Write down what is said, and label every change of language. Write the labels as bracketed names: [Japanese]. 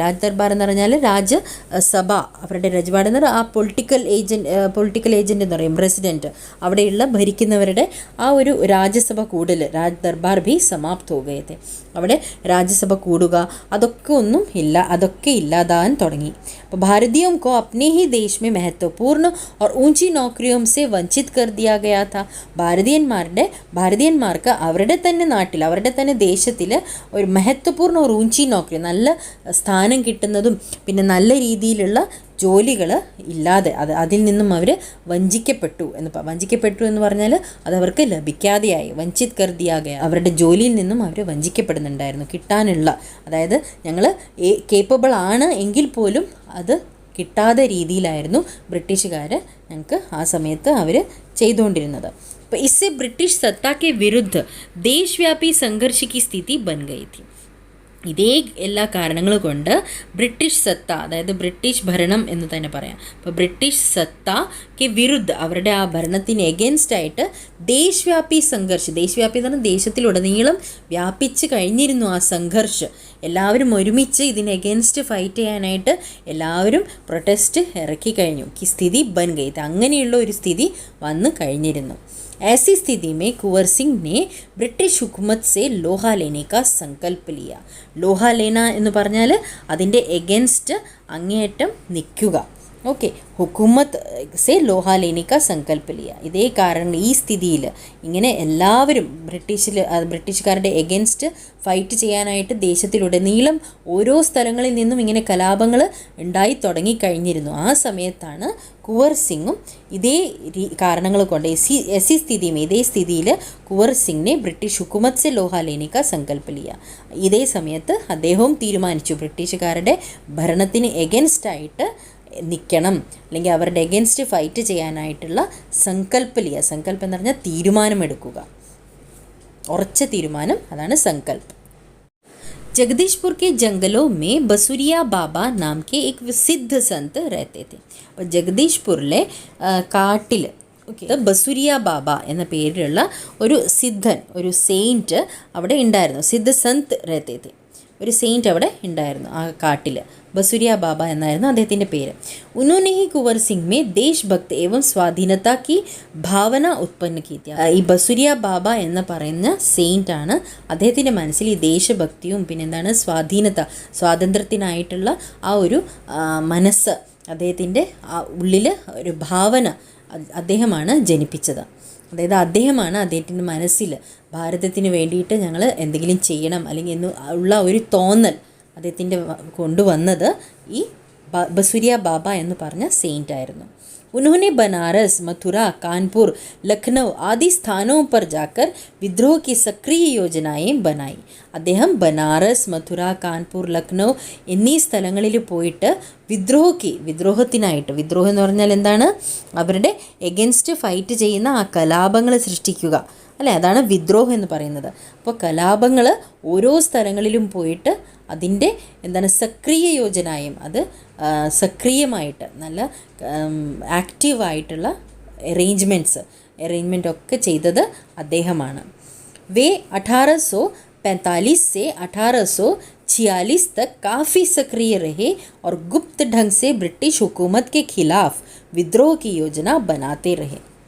[Malayalam] രാജ് ദർബാർ എന്ന് പറഞ്ഞാൽ രാജസഭ, അവരുടെ രജ്വാഡ് എന്ന് പറഞ്ഞാൽ ആ പൊളിറ്റിക്കൽ ഏജൻറ്റ് എന്ന് പറയും, പ്രസിഡൻറ്റ്, അവിടെയുള്ള ഭരിക്കുന്നവരുടെ ആ ഒരു രാജ്യസഭ കൂടൽ, [Hindi] രാജ് ദർബാർ ഭി സമാപ്ത് ഹോ ഗയേ थे. [Malayalam] അവിടെ രാജ്യസഭ കൂടുക അതൊക്കെ ഇല്ലാതാൻ തുടങ്ങി. [Hindi] അപ്പോൾ ഭാരതീയോं को अपने ही देश में महत्वपूर्ण और ऊंची नौकरियों से वंचित कर दिया गया था. [Malayalam] ഭാരതീയന്മാർക്ക് അവരുടെ തന്നെ നാട്ടിൽ, അവരുടെ തന്നെ ദേശത്തിൽ ഒരു മഹത്വപൂർണ്ണ ഒരു [Hindi] ഊഞ്ചി നോക്കറി, [Malayalam] നല്ല സ്ഥാനം കിട്ടുന്നതും പിന്നെ നല്ല രീതിയിലുള്ള ജോലികൾ ഇല്ലാതെ അതിൽ നിന്നും അവർ വഞ്ചിക്കപ്പെട്ടു എന്ന് പറഞ്ഞാൽ അതവർക്ക് ലഭിക്കാതെയായി. [Hindi] വഞ്ചിത് കർദിയാകെ, [Malayalam] അവരുടെ ജോലിയിൽ നിന്നും അവർ വഞ്ചിക്കപ്പെടുന്നുണ്ടായിരുന്നു. കിട്ടാനുള്ള, അതായത് ഞങ്ങൾ കേപ്പബിൾ ആണ് എങ്കിൽ പോലും അത് കിട്ടാത്ത രീതിയിലായിരുന്നു ബ്രിട്ടീഷുകാർ ഞങ്ങൾക്ക് ആ സമയത്ത് അവർ ചെയ്തുകൊണ്ടിരുന്നത്. [Hindi] അപ്പോൾ इससे ब्रिटिश सत्ता के विरुद्ध देशव्यापी संघर्ष की स्थिति बन गई थी. [Malayalam] ഇതേ എല്ലാ കാരണങ്ങൾ കൊണ്ട് ബ്രിട്ടീഷ് സത്ത, അതായത് ബ്രിട്ടീഷ് ഭരണം എന്ന് തന്നെ പറയാം. അപ്പോൾ ബ്രിട്ടീഷ് സത്തയ്ക്ക് വിരുദ്ധ, അവരുടെ ആ ഭരണത്തിന് എഗൻസ്റ്റ് ആയിട്ട് ദേശവ്യാപി സംഘർഷ്, ദേശവ്യാപി എന്ന് പറഞ്ഞാൽ ദേശത്തിലുടനീളം വ്യാപിച്ച് കഴിഞ്ഞിരുന്നു ആ സംഘർഷ്. എല്ലാവരും ഒരുമിച്ച് ഇതിന് എഗൻസ്റ്റ് ഫൈറ്റ് ചെയ്യാനായിട്ട് എല്ലാവരും പ്രൊട്ടസ്റ്റ് ഇറക്കി കഴിഞ്ഞു. [Hindi] സ്ഥിതി ബൻ ഗയി, [Malayalam] അങ്ങനെയുള്ള ഒരു സ്ഥിതി വന്നു കഴിഞ്ഞിരുന്നു. [Hindi] ऐसी स्थिति में कुंवर सिंह ने ब्रिटिश हुकूमत से लोहा लेने का संकल्प लिया. लोहा लेना [Malayalam] എന്ന് പറഞ്ഞാൽ അതിൻ്റെ എഗൻസ്റ്റ് അങ്ങേയറ്റം നിൽക്കുക. [Hindi] ഓക്കെ, ഹുക്കുമത്ത് സെ ലോഹ ലേനെ കാ സങ്കല്പ ലിയ. [Malayalam] ഇതേ കാരണം ഈ സ്ഥിതിയിൽ ഇങ്ങനെ എല്ലാവരും ബ്രിട്ടീഷുകാരുടെ എഗൻസ്റ്റ് ഫൈറ്റ് ചെയ്യാനായിട്ട് ദേശത്തിലുടനീളം ഓരോ സ്ഥലങ്ങളിൽ നിന്നും ഇങ്ങനെ കലാപങ്ങൾ ഉണ്ടായി തുടങ്ങിക്കഴിഞ്ഞിരുന്നു. ആ സമയത്താണ് കുവർ സിംഗും ഇതേ കാരണങ്ങൾ കൊണ്ട് ഇതേ സ്ഥിതിയിൽ കുവർ സിംഗിനെ ബ്രിട്ടീഷ് [Hindi] ഹുക്കുമത്ത് സെ ലോഹ ലേനെ കാ സങ്കല്പ ലിയ. [Malayalam] ഇതേ സമയത്ത് അദ്ദേഹവും തീരുമാനിച്ചു ബ്രിട്ടീഷുകാരുടെ ഭരണത്തിന് എഗൻസ്റ്റായിട്ട് നിൽക്കണം, അല്ലെങ്കിൽ അവരുടെ എഗൻസ്റ്റ് ഫൈറ്റ് ചെയ്യാനായിട്ടുള്ള [Hindi] സങ്കല്പ ലിയ. [Malayalam] സങ്കല്പം എന്ന് പറഞ്ഞാൽ തീരുമാനമെടുക്കുക, ഉറച്ച തീരുമാനം, അതാണ് സങ്കല്പ്. [Hindi] जगदीशपुर के जंगलों में बसुरिया बाबा नाम के एक सिद्ध संत रहते थे. [Malayalam] और ജഗദീഷ്പൂരിലെ കാട്ടിൽ ബസുരിയ ബാബ എന്ന പേരിലുള്ള ഒരു സിദ്ധൻ, ഒരു സെയിൻറ്റ് അവിടെ ഉണ്ടായിരുന്നു. [Hindi] സിദ്ധ സന്ത് രഹത്തെ थे, [Malayalam] ഒരു സെയിൻറ്റ് അവിടെ ഉണ്ടായിരുന്നു ആ കാട്ടിൽ. ബസുരിയ ബാബ എന്നായിരുന്നു അദ്ദേഹത്തിൻ്റെ പേര്. [Hindi] ഉन्होंने ही कुंवर सिंह में देशभक्त एवं स्वाधीनता की ഭാവന ഉത്പന്ന കീത്യ. [Malayalam] ഈ ബസുരിയ ബാബ എന്ന് പറയുന്ന സെയിൻറ്റാണ് അദ്ദേഹത്തിൻ്റെ മനസ്സിൽ ഈ ദേശഭക്തിയും പിന്നെന്താണ് സ്വാതന്ത്ര്യത്തിനായിട്ടുള്ള ആ ഒരു മനസ്സ്, അദ്ദേഹത്തിൻ്റെ ആ ഉള്ളിൽ ഒരു ഭാവന അദ്ദേഹമാണ് ജനിപ്പിച്ചത്. അതായത് അദ്ദേഹമാണ് അദ്ദേഹത്തിൻ്റെ മനസ്സിൽ ഭാരതത്തിന് വേണ്ടിയിട്ട് ഞങ്ങൾ എന്തെങ്കിലും ചെയ്യണം അല്ലെങ്കിൽ എന്ന് ഉള്ള ഒരു തോന്നൽ അദ്ദേഹത്തിൻ്റെ കൊണ്ടുവന്നത് ഈ ബസുരിയ ബാബ എന്ന് പറഞ്ഞ സെയിൻ്റ് ആയിരുന്നു. [Hindi] उन्होंने बनारस, मथुरा, कानपुर, लखनऊ आदि स्थानों पर जाकर विद्रोह की सक्रिय योजनाएं बनाई. [Malayalam] അദ്ദേഹം ബനാറസ്, മഥുര, കാൺപൂർ, ലക്നൗ എന്നീ സ്ഥലങ്ങളിൽ പോയിട്ട് വിദ്രോഹത്തിനായിട്ട്, വിദ്രോഹം എന്ന് പറഞ്ഞാൽ എന്താണ്, അവരുടെ എഗൻസ്റ്റ് ഫൈറ്റ് ചെയ്യുന്ന ആ കലാപങ്ങൾ സൃഷ്ടിക്കുക അല്ലേ, അതാണ് വിദ്രോഹം എന്ന് പറയുന്നത്. അപ്പോൾ കലാപങ്ങൾ ഓരോ സ്ഥലങ്ങളിലും പോയിട്ട് അതിൻ്റെ എന്താണ് സക്രിയ യോജനയും, അത് സക്രിയമായിട്ട് നല്ല ആക്റ്റീവായിട്ടുള്ള അറേഞ്ച്മെൻ്റ് ഒക്കെ ചെയ്തത് അദ്ദേഹമാണ്. [Hindi] വേ 1845 से 1846 तक काफ़ी सक्रिय रहे और गुप्त ढंग से ब्रिटिश हुकूमत के खिलाफ विद्रोह की योजना बनाते रहे.